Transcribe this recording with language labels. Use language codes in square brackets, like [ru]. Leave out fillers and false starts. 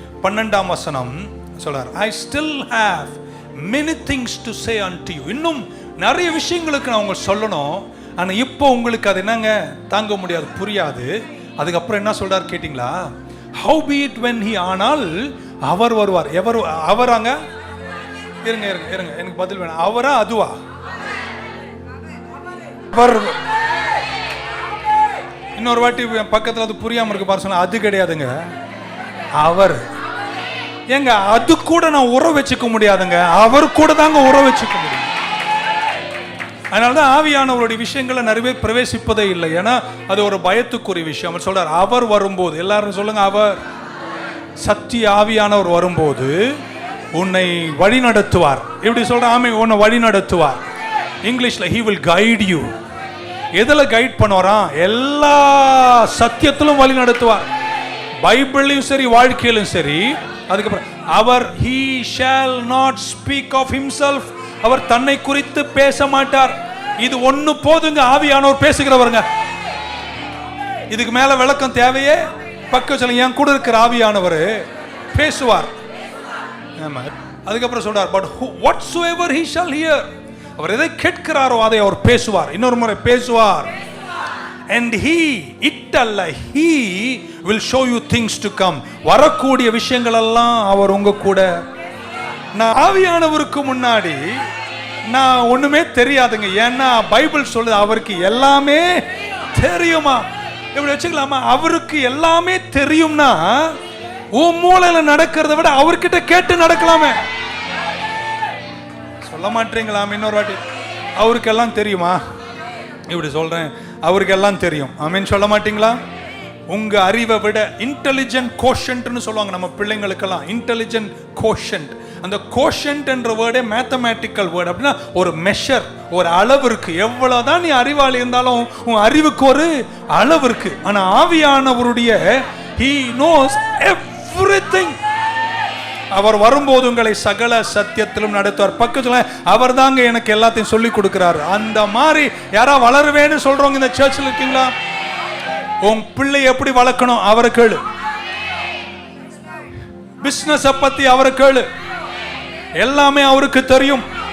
[ta] 12ஆம் வசனம் சொல்றார், [en] I still have many things to say unto you. [ta] இன்னும் நிறைய விஷயங்களுக்கு நான் உங்களுக்கு சொல்லணும், ஆனா இப்போ உங்களுக்கு அது என்னங்க தாங்க முடியாது, புரியாது. அதுக்கப்புறம் என்ன சொல்றாரு கேட்டீங்களா? [en] How be it when he, [ta] ஆனால் அவர் வருவார். எவர் அவராங்க? இருங்க எனக்கு பதில் வேணும். அவரா அதுவா? அவர். இன்னொரு வாட்டி பக்கத்துல அது புரியாம இருக்கு பாரு சொன்னா, அது கிடையாதுங்க, அவர். ஏங்க அது கூட நான் உறவு வச்சுக்க முடியாதுங்க, அவர் கூட தாங்க உறவு வச்சுக்க முடியும். அதனாலதான் ஆவியானவருடைய விஷயங்களை நிறைய பேர் பிரவேசிப்பதே இல்லை. ஏன்னா அது ஒரு பயத்துக்குரிய விஷயம். அவர் சொல்றார், அவர் வரும்போது, எல்லாரும் சொல்லுங்க, அவர். சத்திய ஆவியானவர் வரும்போது உன்னை வழி நடத்துவார். எப்படி சொல்ற? ஆமே, உன்னை வழி நடத்துவார். இங்கிலீஷ்ல [en] he will guide you. [ta] எதுல கைட் பண்ணுவாராம்? எல்லா சத்தியத்திலும் வழி நடத்துவார். பைபிளையும் சரி, வாழ்க்கையிலும் சரி. அதுக்கப்புறம் அவர் [en] he shall not speak of himself. [ta] அவர் தன்னை குறித்து பேச மாட்டார். இது ஒண்ணு போதுங்க, ஆவியானவர் பேசுகிறவருங்க. இதுக்கு மேல விளக்கம் தேவையே? பக்கம் சொல்லுங்க, என் கூட இருக்கிற ஆவியானவர் பேசுவார். அதுக்கப்புறம் சொல்றார், [en] but whatsoever he shall hear. [ta] அவர் எதை கேட்கிறாரோ அதை அவர் பேசுவார். இன்னொரு முறை பேசுவார். [en] And he, [ta] it அல்ல, he [en] will show you things to come. [ta] வரக்கூடிய விஷயங்கள் எல்லாம் அவர் உங்க கூட. நான் ஆவியானவருக்கு முன்னாடி நான் ஒண்ணுமே தெரியாதுங்க. ஏன்னா பைபிள் சொல்லுது அவருக்கு எல்லாமே தெரியுமா. இப்படி வச்சுக்கலாமா? அவருக்கு எல்லாமே தெரியும்னா உன் மூளையில நடக்கிறத விட அவர்கிட்ட கேட்டு நடக்கலாமே. சொல்ல மாட்டீங்களா? இன்னொரு வாட்டி, அவருக்கு எல்லாம் தெரியுமா? இப்படி சொல்றேன், அவருக்கு எல்லாம் தெரியும். ஆமென் சொல்ல மாட்டீங்களா? உங்க அறிவை விட இன்டெலிஜென்ட் கோஷன்ட்னு சொல்லுவாங்க நம்ம பிள்ளைங்களுக்கெல்லாம். இன்டெலிஜென்ட் கோஷன்ட், அந்த கோஷன்ட் என்ற வேர்டே மேத்தமேட்டிக்கல் வேர்டு. அப்படின்னா ஒரு மெஷர், ஒரு அளவு இருக்கு. எவ்வளவுதான் நீ அறிவாளி இருந்தாலும் உன் அறிவுக்கு ஒரு அளவு இருக்கு. ஆனா ஆவியானவருடைய [en] he knows everything. [ta] அவர் வரும்போது உங்களை சகல சத்தியத்திலும் நடத்துவார். பக்கத்துல அவர் தாங்க எனக்கு எல்லாத்தையும் சொல்லி கொடுக்கிறாரு. அந்த மாதிரி யாரா வளருவேன்னு சொல்றவங்க இந்த சர்ச்சில் இருக்கீங்களா? உன் பிள்ளை எப்படி வளர்க்கணும் அவரை கேளு. பிசினஸ் பத்தி அவரை கேளு. எல்லாமே அவருக்கு தெரியும்.